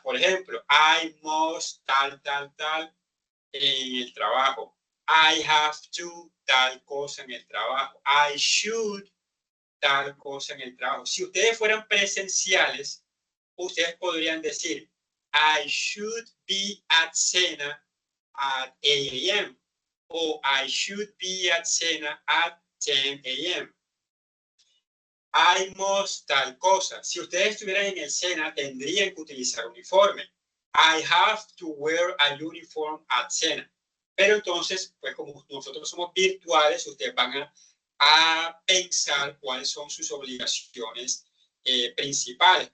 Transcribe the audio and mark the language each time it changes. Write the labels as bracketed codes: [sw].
[es] Por ejemplo, [en] I must, [es] tal, tal, tal, en el trabajo. [en] I have to, [es] tal cosa en el trabajo. [en] I should, [es] tal cosa en el trabajo. Si ustedes fueran presenciales, ustedes podrían decir, [en] I should be at Sena at 8 a.m. o I should be at Sena at 10 a.m. I must [es] tal cosa. Si ustedes estuvieran en el SENA, tendrían que utilizar uniforme. [en] I have to wear a uniform at SENA. [es] Pero entonces, pues como nosotros somos virtuales, ustedes van a pensar cuáles son sus obligaciones principales.